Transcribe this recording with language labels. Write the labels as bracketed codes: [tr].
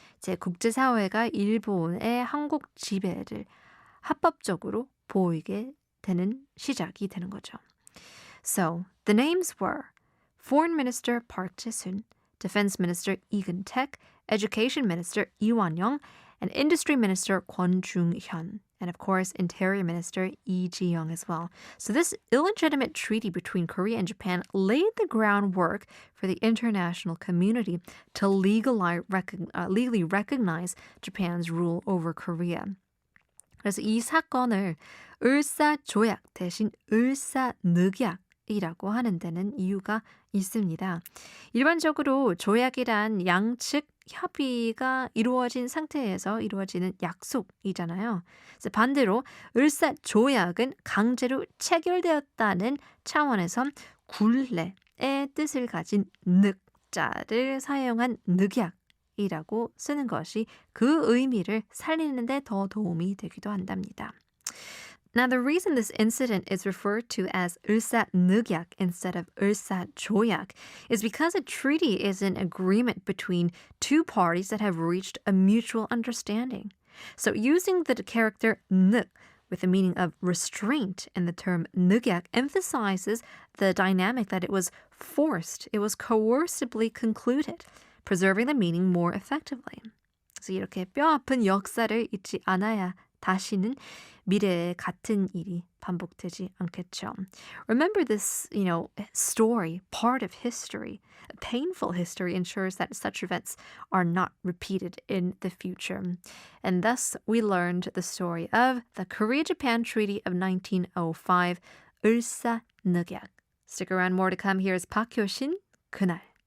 [ko] 제 국제사회가 일본의 한국 지배를 합법적으로 보이게 되는 시작이 되는 거죠. [en] So, the names were Foreign Minister Park Jae-sun, Defense Minister Lee Geun-taek, Education Minister Lee Wan-young, and Industry Minister Kwon Jung-hyun, and of course Interior Minister Lee Ji-young as well. So this illegitimate treaty between Korea and Japan laid the groundwork for the international community to legally recognize Japan's rule over Korea. [ko] 그래서 이 사건을 을사조약 대신 을사늑약 이라고 하는 데는 이유가 있습니다. 일반적으로 조약이란 양측 협의가 이루어진 상태에서 이루어지는 약속이잖아요. 그래서 반대로 을사조약은 강제로 체결되었다는 차원에서 굴레의 뜻을 가진 늑자를 사용한 늑약이라고 쓰는 것이 그 의미를 살리는 데 더 도움이 되기도 한답니다. [en] Now, the reason this incident is referred to as 을사늑약 instead of 을사조약 is because a treaty is an agreement between two parties that have reached a mutual understanding. So using the character 늑 with the meaning of restraint in the term 늑약 emphasizes the dynamic that it was forced, it was coercively concluded, preserving the meaning more effectively. [ko] 그래서 이렇게 뼈아픈 역사를 잊지 않아야 다시는 미래에 같은 일이 반복되지 않겠죠. [en] Remember this, story, part of history. A painful history ensures that such events are not repeated in the future. And thus, we learned the story of the Korea-Japan Treaty of 1905, 을사늑약. Stick around, more to come. Here's Park Hyo-shin, 그날.